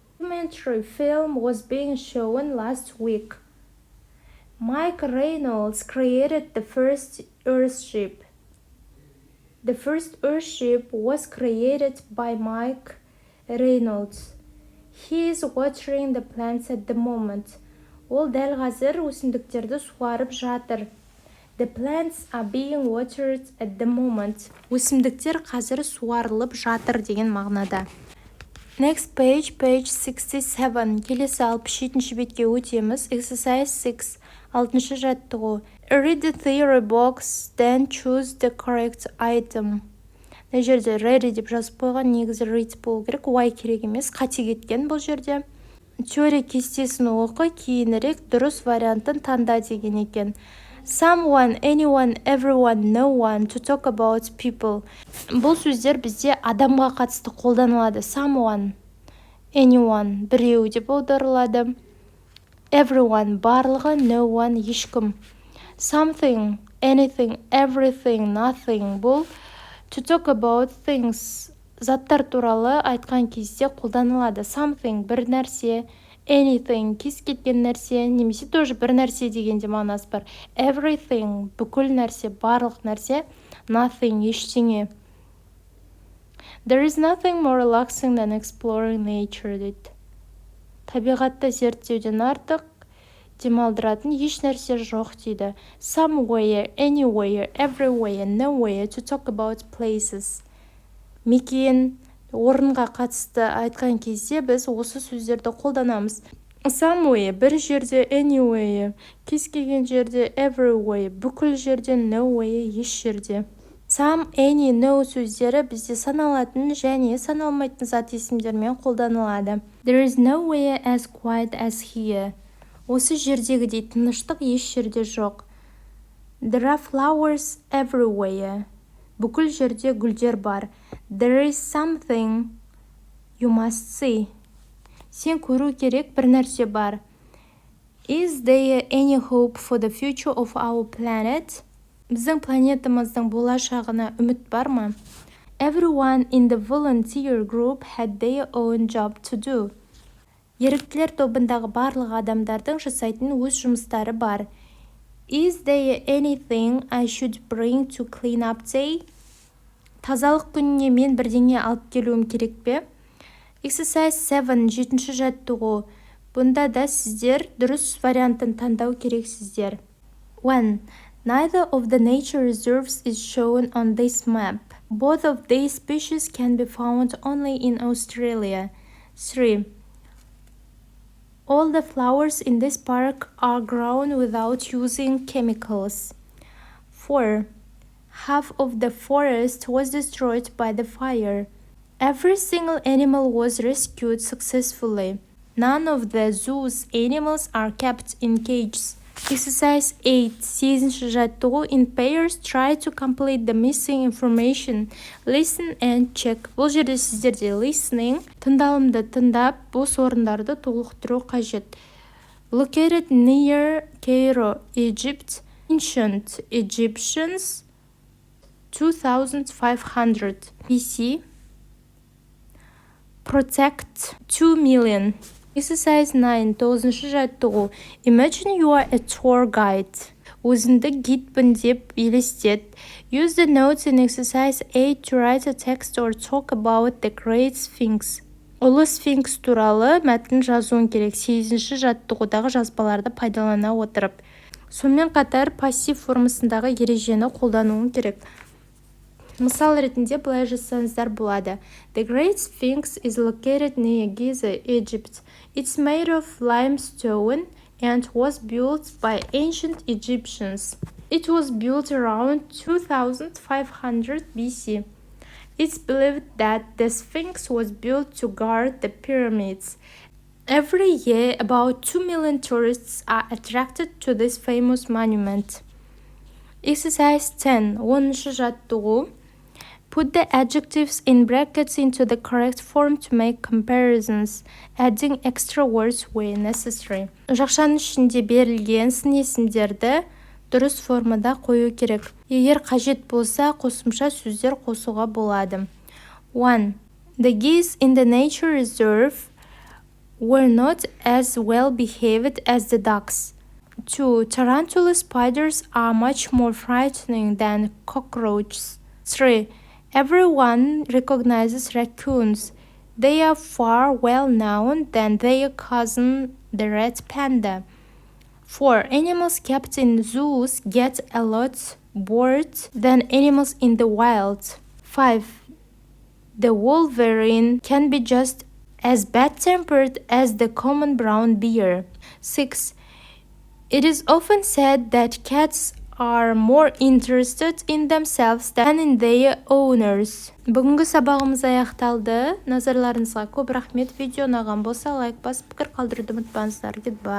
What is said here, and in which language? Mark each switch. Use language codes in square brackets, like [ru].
[en] Documentary film was being shown last week. Mike Reynolds created the first earthship. The first earthship was created by Mike Reynolds. He is watering the plants at the moment. [kk] Ол дәл қазір өсімдіктерді суарып жатыр. [en] The plants are being watered at the moment. [kk] Өсімдіктер қазір суарылып жатыр деген мағынада. [en] Next page 67. [kk] Келесі 67-ші бетке өтеміз. [en] Exercise 6. [kk] 6-шы жаттығу. [en] Read the theory box, then choose the correct item. [kk] Бұл жерде ready деп жазып қойған, негізі read болу керек, why керек емес, қате кеткен бұл жерде. Теория кестесін оқы, кейінірек дұрыс вариантын таңда деген екен. [en] Someone, anyone, everyone, no one, to talk about people. [kk] Бұл сөздер бізде адамға қатысты қолданылады. Someone, anyone, біреу деп аударылады. [en] Everyone, барлығы, no one, ешкім. Something, anything, everything, nothing. Бұл to talk about things. [kk] Заттар туралы айтқан кезде қолданылады. Something, бір нәрсе, anything, кез кеткен нәрсе, немесе тоже бір нәрсе дегенде мағынасы бар. Everything, бүкіл нәрсе, барлық нәрсе, nothing, ештеңе. [en] There is nothing more relaxing than exploring nature, дейді. [kk] Табиғатты зерттеуден артық демалдыратын еш нәрсе жоқ, дейді. [en] Somewhere, anywhere, everywhere, nowhere, to talk about places. [kk] Мекен, орынға қатысты айтқан кезде біз осы сөздерді қолданамыз. Somewhere, бір жерде, anywhere, кез келген жерде, everywhere, бүкіл жерде, nowhere, еш жерде. Some, any, no сөздері бізде саналатын және саналмайтын зат есімдермен қолданылады. [en] There is nowhere as quiet as here. [kk] Осы жердегідей тыныштық еш жерде жоқ. [en] There are flowers everywhere. [kk] Бүкіл жерде гүлдер бар. [en] There is something you must see. [kk] Сен көру керек бір нәрсе бар. [en] Is there any hope for the future of our planet? [kk] Біздің планетамыздың болашағына үміт бар ма? [en] Everyone in the volunteer group had their own job to do. [kk] Еріктілер тобындағы барлық адамдардың жасайтын өз жұмыстары бар. [en] Is there anything I should bring to clean up day? [kk] Тазалық күніне мен бірдеңе алып келуім керек пе? [en] Exercise 7, [kk] 7-ші жаттығу. Бұнда да сіздер дұрыс вариантын таңдау керексіздер. 1. [en] Neither of the nature reserves is shown on this map. Both of these species can be found only in Australia. 3. All the flowers in this park are grown without using chemicals. 4. Half of the forest was destroyed by the fire. Every single animal was rescued successfully. None of the zoo's animals are kept in cages. Exercise 8. [kk] 8-ші жаттығу. [en] In pairs, try to complete the missing information. Listen and check. [kk] Бұл жерде сіздерде listening, тыңдалымды тыңдап, бос орындарды толықтыру қажет. [en] Located near Cairo, Egypt. Ancient Egyptians, 2500 BC. Protect 2 million. Exercise 9. 9-ші жаттығу. Imagine you are a tour guide. [kk] Өзіңді гидпін деп елестет. [en] Use the notes in exercise 8 to write a text or talk about the Great Sphinx. [kk] Ұлы Sphinx туралы мәтін жазуың керек. 8-ші жаттығудағы жазбаларды пайдалана отырып. Сонымен қатар пассив формасындағы ережені қолдануың керек. Мысал ретінде былай жазсаңыздар болады. [en] The Great Sphinx is located near Giza, Egypt. It's made of limestone and was built by ancient Egyptians. It was built around 2500 BC. It's believed that the Sphinx was built to guard the pyramids. Every year, about 2 million tourists are attracted to this famous monument. Exercise 10. [kk] 10-ші жаттығу. [en] Put the adjectives in brackets into the correct form to make comparisons, adding extra words where necessary. [kk] Жақшаның ішінде берілген сын есімдерді дұрыс формада қою керек. Егер қажет болса, қосымша сөздер қосуға болады. 1. [en] The geese in the nature reserve were not as well behaved as the ducks. 2. Tarantula spiders are much more frightening than cockroaches. 3. Everyone recognizes raccoons. They are far well known than their cousin, the red panda. 4. Animals kept in zoos get a lot bored than animals in the wild. 5. The wolverine can be just as bad-tempered as the common brown bear. 6. It is often said that cats are more interested in themselves than in their owners. [kk] Бүгінгі сабағымыз аяқталды. Назарларыңызға көп рахмет. Видео ұнаған болса лайк басып пікір қалдыруды ұмытпаңыздар. Goodbye.